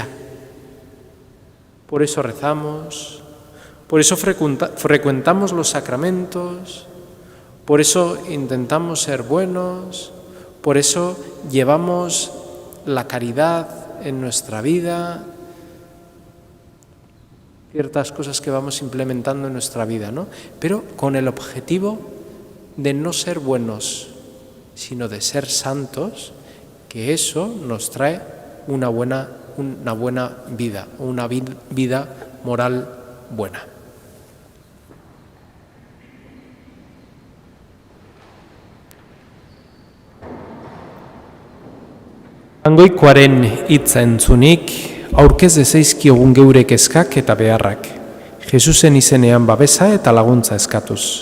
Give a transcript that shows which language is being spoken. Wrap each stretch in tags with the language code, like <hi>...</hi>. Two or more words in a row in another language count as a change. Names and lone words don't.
<es>Por eso rezamos, por eso frecuentamos los sacramentos, por eso intentamos ser buenos, por eso llevamos la caridad en nuestra vida, ciertas cosas que vamos implementando en nuestra vida, ¿no? Pero con el objetivo de no ser buenos, sino de ser santos, que eso nos trae una buena vida, una vida moral buena.</es> <eu>Jangoikoaren hitza entzunik, aurkez dezaizkiogun geure kezkak eta beharrak, Jesusen izenean babesa eta laguntza eskatuz.</eu>